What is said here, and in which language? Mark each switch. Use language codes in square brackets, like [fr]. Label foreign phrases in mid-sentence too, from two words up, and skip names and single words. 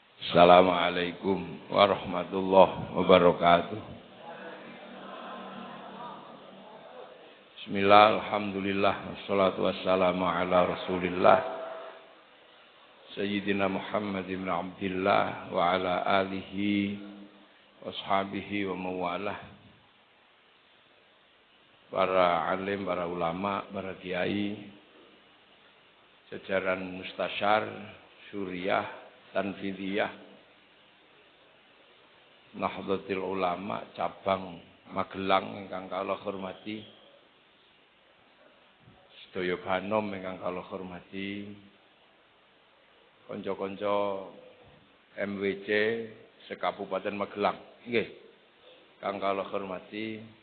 [ar] السلام عليكم ورحمة الله وبركاته. بسم الله، الحمد لله، والصلاة والسلام على رسول الله سيدنا محمد بن عبد الله وعلى آله وأصحابه ومولاه. [jv] Para alim, para ulama, para kiai, jajaran mustasyar, syuriah, Tanfidiyah, Nahdlatul Ulama cabang Magelang ingkang kula hormati, sedaya banom ingkang kula hormati, kanca-kanca MWC sekabupaten Magelang nggih ingkang kula hormati,